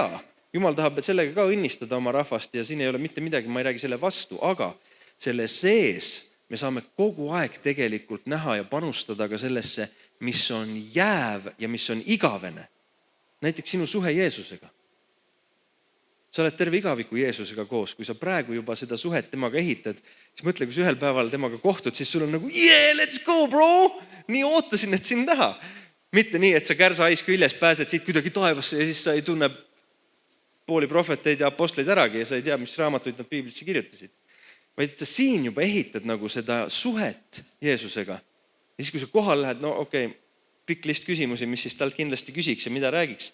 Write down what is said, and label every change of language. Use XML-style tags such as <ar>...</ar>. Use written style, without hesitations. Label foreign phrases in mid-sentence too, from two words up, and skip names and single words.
<et>Jumal tahab sellega ka õnnistada oma rahvast ja siin ei ole mitte midagi, ma ei räägi selle vastu, aga selle sees me saame kogu aeg tegelikult näha ja panustada ka sellesse, mis on jääv ja mis on igavene. Näiteks sinu suhe Jeesusega. Sa oled terve igaviku Jeesusega koos. Kui sa praegu juba seda suhet temaga ehitad, siis mõtle, kui sa ühel päeval temaga kohtud, siis sul on nagu,</et> <en>let's go, bro!</en> <et>Nii ootasin, et sind näha. Mitte nii, et sa kärsa-ais küljes pääsed siit kuidagi taevasse ja siis sa ei tunne pooli prohveteid ja apostleid äragi ja sa ei tea, mis raamatuid nad piiblisse kirjutasid. Vaid sa siin juba ehitad nagu seda suhet Jeesusega. Ja siis, kui sa kohal lähed, pikk list küsimusi, mis siis talt kindlasti küsiks ja mida räägiks.</et>